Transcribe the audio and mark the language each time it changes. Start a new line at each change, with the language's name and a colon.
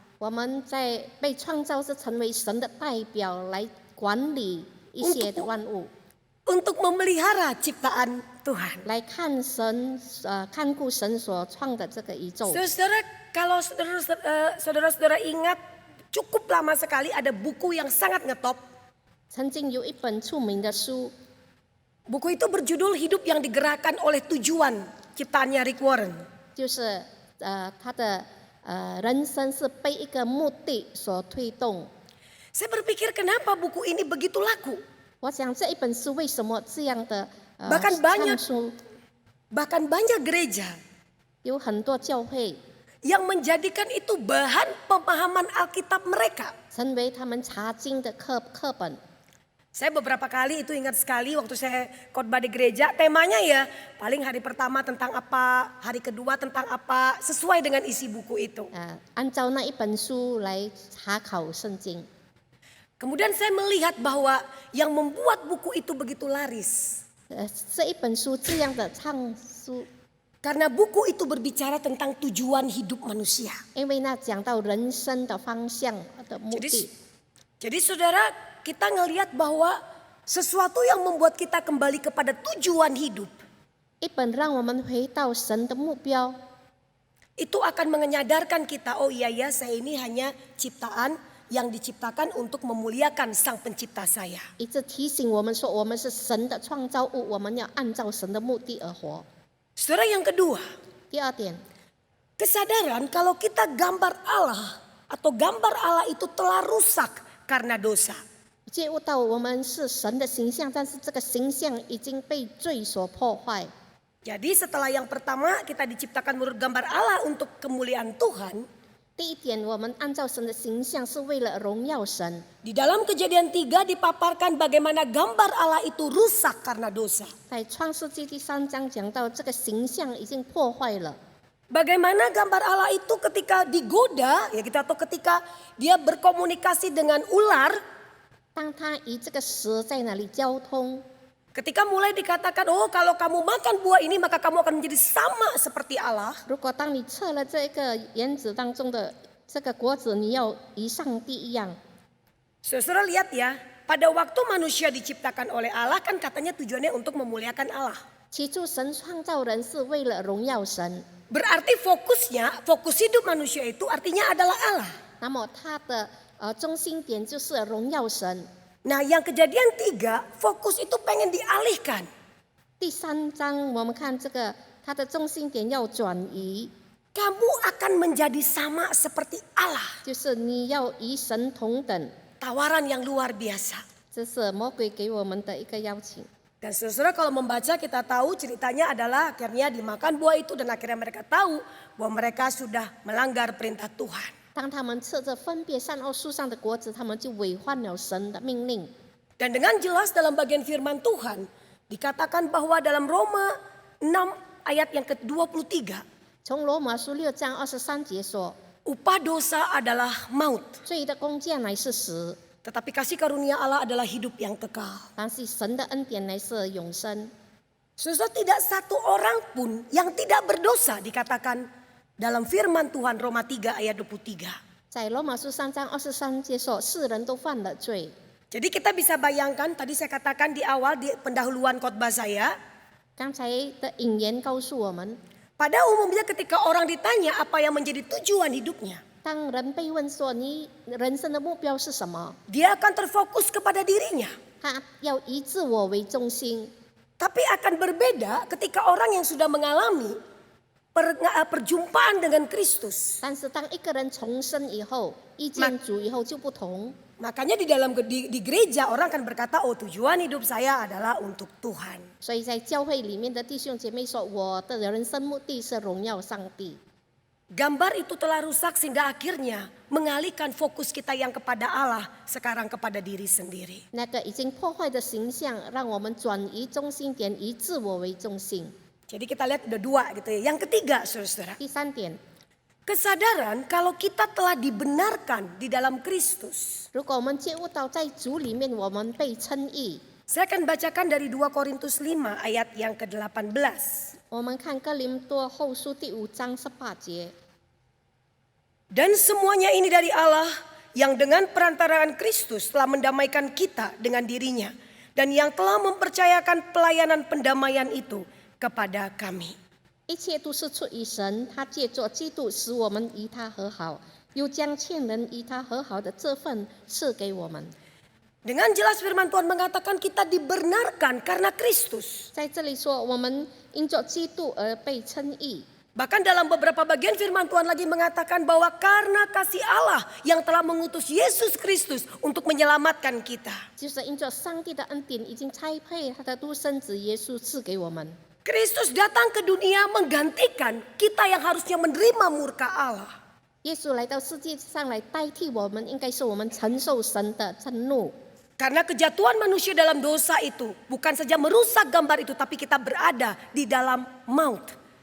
Chinese: 我们在被创造是成为神的代表来管理一些的万物，
Indonesian: Untuk memelihara ciptaan Tuhan.
Chinese: 来看神看顾神所创的这个宇宙。
Indonesian: Saudara, kalau saudara-saudara ingat, cukup lama sekali ada buku yang sangat ngetop.
Chinese: 曾经有一本著名的书，
Indonesian: Buku itu berjudul Hidup yang Digerakkan oleh Tujuan, ciptaannya Rick Warren.
Chinese: 就是他的人生是被一个目的所推动。
Indonesian: Saya berpikir kenapa buku ini begitu laku.
Chinese: 我想这一本书为什么这样的
Indonesian: Bahkan banyak
Chinese: 畅书，
Indonesian: Bahkan banyak gereja
Chinese: 有很多教会
Indonesian: yang menjadikan itu bahan pemahaman Alkitab mereka.
Chinese: 成为他们查经的课本。
Indonesian: Saya beberapa kali itu ingat sekali waktu saya khotbah di gereja, temanya ya paling hari pertama tentang apa, hari kedua tentang apa, sesuai dengan isi buku itu.
Chinese: 按照那一本书来查考圣经。
Indonesian: Kemudian saya melihat bahwa yang membuat buku itu begitu laris.
Chinese: 这一本书这样的畅书，
Indonesian: Karena buku itu berbicara tentang tujuan hidup manusia.
Chinese: 因为那讲到人生的方向的目的。
Indonesian: Jadi saudara, kita ngelihat bahwa sesuatu yang membuat kita kembali kepada tujuan hidup.
Chinese: 一本让我们回到神的目标。
Indonesian: Itu akan menyadarkan kita, oh iya ya, saya ini hanya ciptaan yang diciptakan untuk memuliakan Sang Pencipta saya.
Chinese: 一直提醒我们说，我们是神的创造物，我们要按照神的目的而活。
Indonesian: Saudara, yang kedua,
Chinese: 第二点，
Indonesian: kesadaran kalau kita gambar Allah atau gambar Allah itu telah rusak karena dosa.
Chinese: 觉悟到我们是神的形象，但是这个形象已经被罪所破坏。
Indonesian: Jadi setelah yang pertama kita diciptakan menurut gambar Allah untuk kemuliaan Tuhan.
Chinese: 第一点，我们按照神的形象是为了荣耀神。
Indonesian: Di dalam Kejadian 3 dipaparkan bagaimana gambar Allah itu rusak karena dosa.
Chinese: 在创世纪第3章讲到，这个形象已经破坏了。
Indonesian: Bagaimana gambar Allah itu ketika digoda, ya kita atau ketika dia berkomunikasi dengan ular,
Chinese: 当他以这个蛇在那里交通，
Indonesian: ketika mulai dikatakan, oh kalau kamu makan buah ini maka kamu akan menjadi sama seperti Allah.
Chinese: 如果当你测了这个园子当中的这个果子，你要与上帝一样。
Indonesian: Saudara lihat ya, pada waktu manusia diciptakan oleh Allah kan katanya tujuannya untuk memuliakan Allah.
Chinese: 起初神创造人是为了荣耀神，
Indonesian: Berarti fokus hidup manusia itu artinya adalah Allah.
Chinese: 那么他的中心点就是荣耀神。
Indonesian: Nah yang Kejadian 3 fokus itu pengen dialihkan.
Chinese: 第3章我们看这个，它的中心点要转移，
Indonesian: Kamu akan menjadi sama seperti Allah.
Chinese: 就是你要与神同等，
Indonesian: Tawaran yang luar biasa.
Chinese: 这是魔鬼给我们的一个邀请。
Indonesian: Dan saudara kalau membaca kita tahu ceritanya adalah akhirnya dimakan buah itu dan akhirnya mereka tahu bahwa mereka sudah melanggar perintah Tuhan.
Chinese: 当他们吃着分别善恶树上的果子，他们就违反了神的命令。
Indonesian: Dan dengan jelas dalam bagian firman Tuhan dikatakan bahwa dalam Roma 6 ayat yang ke-23,
Chinese: 从罗马书6章23节说，
Indonesian: upah dosa adalah maut,
Chinese: 罪的工价乃是死，
Indonesian: tetapi kasih karunia Allah adalah hidup yang kekal.
Chinese: 但是神的恩典乃是永生。
Indonesian: Saudara, tidak satu orang pun yang tidak berdosa dikatakan dalam firman Tuhan Roma 3 ayat 23.
Chinese: 在罗马书3章23节说，世人都犯了罪。
Indonesian: Jadi kita bisa bayangkan, tadi saya katakan di awal di pendahuluan khotbah saya,
Chinese: 刚才的引言告诉我们，
Indonesian: pada umumnya ketika orang ditanya apa yang menjadi tujuan hidupnya,
Chinese: 当人被问说你人生的目标是什么，
Indonesian: dia akan terfokus kepada dirinya.
Chinese: 他要以自我为中心。
Indonesian: Tapi akan berbeda ketika orang yang sudah mengalami perjumpaan dengan Kristus.
Chinese: 但是当一个人重生以后，遇见主以后就不同。
Indonesian: Makanya di gereja orang akan berkata, oh tujuan hidup saya adalah untuk Tuhan.
Chinese: 所以在教会里面的弟兄姐妹说，我的人生目的是荣耀上帝。
Indonesian: Gambar itu telah rusak sehingga akhirnya mengalihkan fokus kita yang kepada Allah sekarang kepada diri sendiri.
Chinese: 那个已经破坏的形象，让我们转移中心点，以自我为中心。
Indonesian: Jadi kita lihat udah dua gitu ya. Yang ketiga saudara,
Chinese: 第三点，
Indonesian: kesadaran kalau kita telah dibenarkan di dalam Kristus.
Chinese: 如果我们觉悟到在主里面我们被称义，
Indonesian: Saya akan bacakan dari 2 Korintus 5 ayat yang ke-18.
Chinese: 我们看哥林多后书第5章18节。
Indonesian: Dan semuanya ini dari Allah yang dengan perantaraan Kristus telah mendamaikan kita dengan dirinya. Dan yang telah mempercayakan pelayanan pendamaian itu kepada kami.
Chinese: 一切都是出于神，他借着基督使我们与他和好，又将欠人与他和好的这份赐给我们。
Indonesian: Dengan jelas firman Tuhan mengatakan kita dibenarkan karena Kristus.
Chinese: 在这里说，我们因着基督而被称义。
Indonesian: Bahkan dalam beberapa bagian firman Tuhan lagi mengatakan bahwa karena kasih Allah yang telah mengutus Yesus Kristus untuk menyelamatkan kita.
Chinese: 就是因着上帝的恩典，已经差配他的独生子耶稣赐给我们。
Indonesian: Kristus datang ke dunia menggantikan kita yang harusnya menerima murka Allah.
Chinese: 耶稣来到世界上来代替我们，应该是我们承受神的震怒。
Indonesian: Karena kejatuhan manusia dalam dosa itu bukan saja merusak gambar itu, tapi kita berada di dalam maut.